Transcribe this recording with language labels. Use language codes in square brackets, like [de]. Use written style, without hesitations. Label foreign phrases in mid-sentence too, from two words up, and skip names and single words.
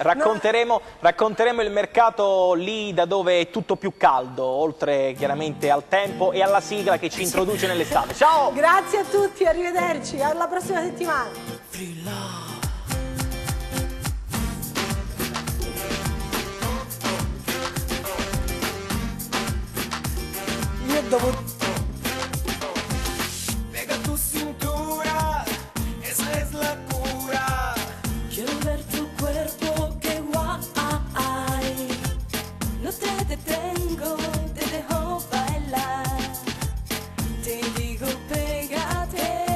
[it] Racconteremo il mercato lì da dove è tutto più caldo, oltre chiaramente al tempo e alla sigla che ci introduce nell'estate. Ciao! Grazie a tutti, arrivederci. Alla prossima settimana. Io devo... [es] Pega tu cintura, esa es la cura. Quiero ver tu cuerpo, que guay. No te detengo, te dejo bailar. Te digo, pégate.